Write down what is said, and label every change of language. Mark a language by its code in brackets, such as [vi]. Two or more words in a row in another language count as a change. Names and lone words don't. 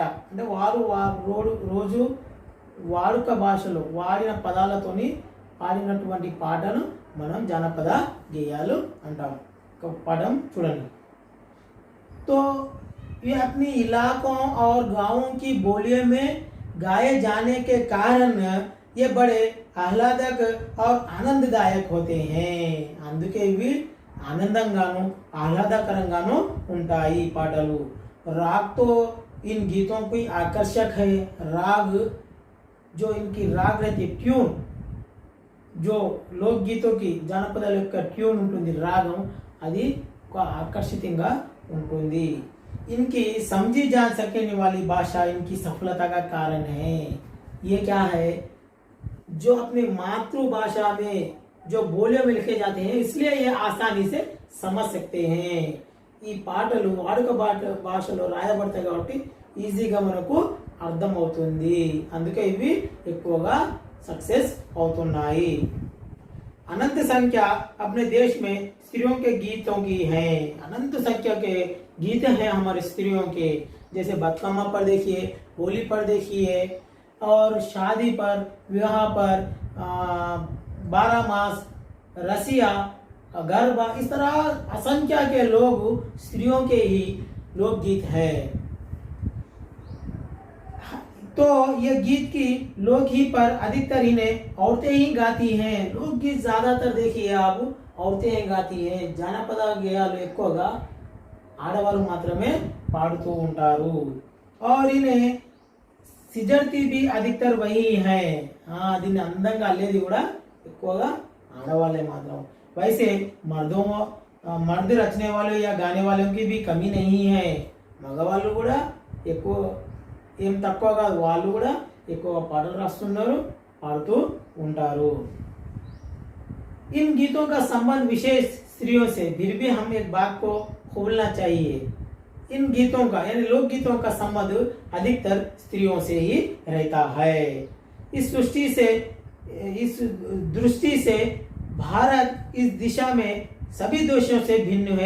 [te] అంటే వారు రోజు వాడుక భాషలో వాడిన పదాలతోని పాడినటువంటి పాటను మనం జానపద గేయాలు అంటాం. ఒక పదం చూడండి. [hi] तो ये अपनी इलाकों और गांवों की बोलियों में गाए जाने के कारण ये बड़े आह्लादक और आनंददायक होते हैं. [te] అందుకే ఇవి ఆనందంగాను ఆహ్లాదకరంగాను ఉంటాయి పాటలు. [hi] राग तो इन गीतों की आकर्षक है. राग जो इनकी राग रहती है, ट्यून जो लोक गीतों की [te] జానపదాల యొక్క ట్యూన్ ఉంటుంది, రాగం, అది ఒక ఆకర్షితంగా ఉంటుంది. [hi] इनकी समझी जा सकने वाली भाषा इनकी सफलता का कारण है. ये क्या है, जो अपनी मातृभाषा में जो बोलियों में लिखे जाते हैं, इसलिए ये आसानी से समझ सकते हैं. [te] ఈ పాటలు వాడుక భాషలో రాయబడతాయి కాబట్టి ఈజీగా మనకు అర్థమవుతుంది. అందుకే ఇవి ఎక్కువగా सक्सेस అవుతున్నాయి. [hi] अनंत संख्या अपने देश में स्त्रियों के गीतों की है. अनंत संख्या के गीत हैं हमारे स्त्रियों के. जैसे बतकम्मा पर देखिए, होली पर देखिए, और शादी पर, विवाह पर, 12 मास, रसिया, गरबा, इस तरह असंख्य के लोग स्त्रियों के ही लोकगीत है. तो ये गीत की लोकगीत पर अधिकतर इन्हें औरतें ही गाती हैं. लोकगीत ज्यादातर देखिए आप औरतें ही गाती हैं. [te] జానపద గేయాలు ఎక్కువగా ఆడవాళ్ళు మాత్రమే పాడుతూ ఉంటారు. [hi] और इन्हें సిజర్తి भी अधिकतर वही है. [te] దీన్ని అందంగా అల్లేది కూడా ఎక్కువగా ఆడవాళ్ళే మాత్రం. [hi] वैसे मर्द रचने वालों या गाने वालों की भी कमी नहीं है. [te] మగవాళ్ళు కూడా ఎక్కువ ఏం తక్కువ కాదు, వాళ్ళు కూడా ఎక్కువ పాటలు రాస్తున్నారు, పాడుతూ ఉంటారు. [hi] इन गीतों का संबंध विशेष स्त्रियों से, फिर भी हम एक बात को खोलना चाहिए. इन गीतों का यानी लोक गीतों का संबंध अधिकतर स्त्रियों से ही रहता है. इस दृष्टि से भारत इस दिशा में सभी देशों से भिन्न है.